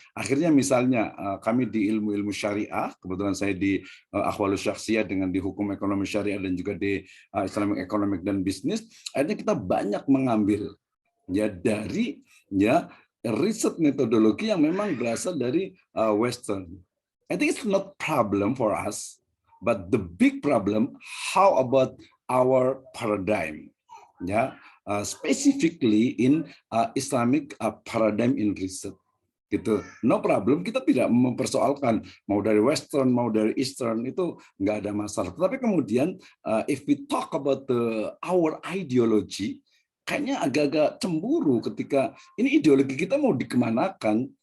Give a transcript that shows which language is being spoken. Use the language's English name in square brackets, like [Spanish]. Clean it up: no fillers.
[Indonesian] Akhirnya misalnya kami di ilmu-ilmu syariah, kebetulan saya di Ahwalus Syakhsiyah dengan di hukum ekonomi syariah dan juga di Islamic economic dan bisnis, akhirnya kita banyak mengambil ya dari ya riset metodologi yang memang berasal dari Western. [English] I think it's not problem for us, but the big problem, how about our paradigm? Ya, specifically in Islamic paradigm in research. [Indonesian] Gitu, [English] no problem, [Indonesian] kita tidak mempersoalkan mau dari Western mau dari Eastern, itu nggak ada masalah. Tapi kemudian [English] if we talk about our ideology, [Indonesian] kayaknya agak-agak cemburu ketika ini ideologi kita mau dikemanakan.